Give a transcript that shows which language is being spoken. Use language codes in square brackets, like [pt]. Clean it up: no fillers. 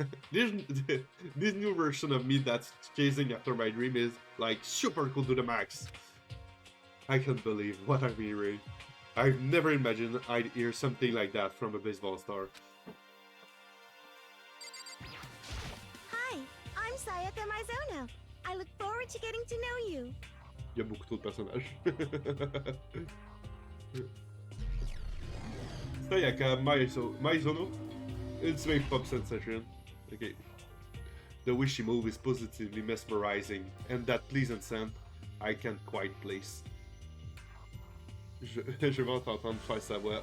[en] This new version of me that's chasing after my dream is like super cool to the max. I can't believe what I'm hearing. I've never imagined I'd hear something like that from a baseball star. Hi, I'm Sayaka Mizono. I look forward to getting to know you. [fr] Il y a beaucoup trop de personnages. [en] Sayaka Mizono, ultimate pop sensation. Okay. The way she moves is positively mesmerizing, and that pleasant scent I can't quite place. [fr] Je vais t'entendre faire sa voix.